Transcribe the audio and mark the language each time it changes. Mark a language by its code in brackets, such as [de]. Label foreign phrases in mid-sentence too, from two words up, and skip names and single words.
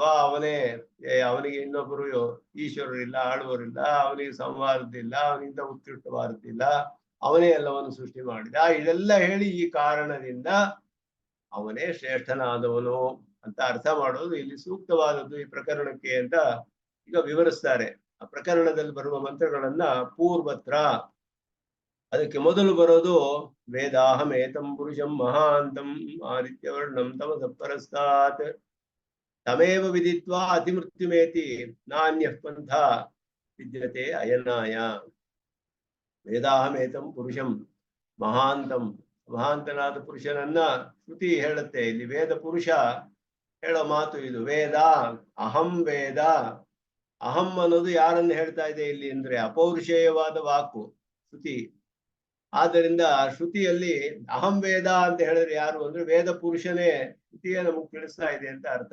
[kn] ಅವನಿಗೆ ಇನ್ನೊಬ್ಬರು ಈಶ್ವರರಿಲ್ಲ, ಆಳುವರಿಲ್ಲ, ಅವನಿಗೆ ಸಂವಾದದಿಲ್ಲ, ಅವನಿಂದ ಉತ್ಕೃಷ್ಟವಾದದ್ದಿಲ್ಲ, ಅವನೇ ಎಲ್ಲವನ್ನು ಸೃಷ್ಟಿ ಮಾಡಿದ. ಇದೆಲ್ಲ ಹೇಳಿ ಈ ಕಾರಣದಿಂದ ಅವನೇ ಶ್ರೇಷ್ಠನಾದವನು ಅಂತ ಅರ್ಥ ಮಾಡೋದು ಇಲ್ಲಿ ಸೂಕ್ತವಾದದ್ದು ಈ ಪ್ರಕರಣಕ್ಕೆ ಅಂತ ಈಗ ವಿವರಿಸ್ತಾರೆ. ಆ ಪ್ರಕರಣದಲ್ಲಿ ಬರುವ ಮಂತ್ರಗಳನ್ನ ಪೂರ್ವತ್ರ, ಅದಕ್ಕೆ ಮೊದಲು ಬರೋದು [sa] ವೇದಾಹಮೇತಂ ಪುರುಷಂ ಮಹಾಂತಂ ಆದಿತ್ಯವರ್ಣಂ ತಮಸ ಪರಸ್ತಾತ್ ತಮೇವ ವಿದಿತ್ವಾ ಅತಿಮೃತ್ಯುಮೇತಿ ನಾನ್ಯಃ ಪಂಥ ವಿದ್ಯತೆ ಅಯನಾಯ. ವೇದಾಹಮೇತಂ ಪುರುಷಂ ಮಹಾಂತಂ, [kn] ಮಹಾಂತನಾದ ಪುರುಷನನ್ನ ಶ್ರುತಿ ಹೇಳುತ್ತೆ. ಇಲ್ಲಿ ವೇದ ಪುರುಷ ಹೇಳೋ ಮಾತು ಇದು. ವೇದ, [sa] ಅಹಂ ವೇದ. [kn] ಅಹಂ ಅನ್ನೋದು ಯಾರನ್ನು ಹೇಳ್ತಾ ಇದೆ ಇಲ್ಲಿ ಅಂದ್ರೆ ಅಪೌರುಷೇಯವಾದ ವಾಕು ಶ್ರುತಿ. ಆದ್ದರಿಂದ ಶ್ರುತಿಯಲ್ಲಿ [sa] ಅಹಂ ವೇದ [kn] ಅಂತ ಹೇಳಿದ್ರೆ ಯಾರು ಅಂದ್ರೆ ವೇದ ಪುರುಷನೇ ಶ್ರುತಿಯೇ ನಮಗೆ ತಿಳಿಸ್ತಾ ಇದೆ ಅಂತ ಅರ್ಥ.